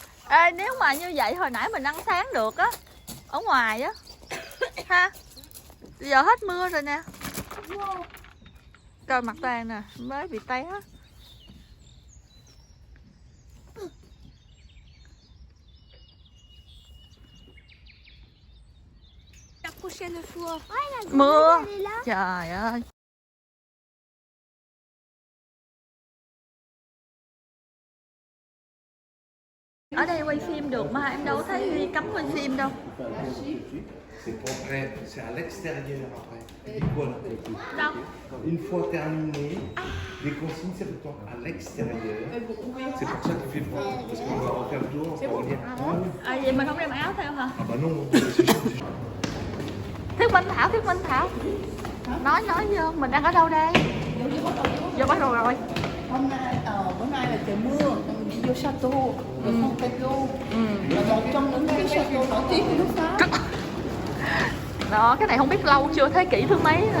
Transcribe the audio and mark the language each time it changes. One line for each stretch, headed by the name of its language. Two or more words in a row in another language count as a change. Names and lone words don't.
Vietnamese: Ê, nếu mà như vậy hồi nãy mình ăn sáng được á, ở ngoài á ha. Bây giờ hết mưa rồi nè. Coi mặt Toàn nè, mới bị té.
French: La prochaine fois.
Vietnamese: Mưa. Trời ơi. Ở đây quay phim được mà em đâu thấy Huy cấm quay phim đâu.
French: C'est pour après, c'est à l'extérieur après. Voilà.
Vietnamese: Đâu?
French: Une fois terminé, les consignes c'est pour toi à l'extérieur. C'est pour ça qu'il fait froid. Parce qu'on va refaire le tour, on va revenir.
Vietnamese: À, vậy mình không đem áo theo hả?
French: Ah bah non, c'est chaud.
Vietnamese: Thuyết Minh Thảo. Nói vô, mình đang ở đâu đây? Vô bắt đầu rồi. Hôm nay, bữa nay là trời mưa, mình đi vô Chateau, rồi Fontainebleau, là một trong những cái Chateau nổi tiếng của nước Pháp. Đó, cái này không biết lâu chưa, thế kỷ thứ mấy nữa.